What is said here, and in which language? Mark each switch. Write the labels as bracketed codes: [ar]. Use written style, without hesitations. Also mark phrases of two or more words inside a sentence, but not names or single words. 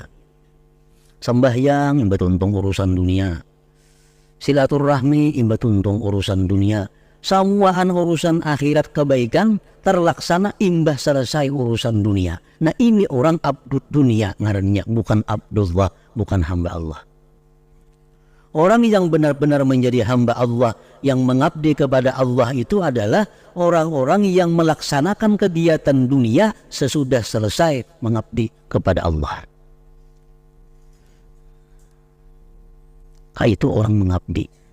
[bjn] Sembahyang imbah tuntung urusan dunia. Silaturahmi imbah tuntung urusan dunia. Semuaan urusan akhirat kebaikan terlaksana imbah selesai urusan dunia. Nah, ini orang [ar] عبد الدنيا [bjn] ngarannya, bukan Abdullah, [id] bukan hamba Allah. Orang yang benar-benar menjadi hamba Allah, yang mengabdi kepada Allah itu adalah orang-orang yang melaksanakan kegiatan dunia sesudah selesai mengabdi kepada Allah. Itu orang mengabdi.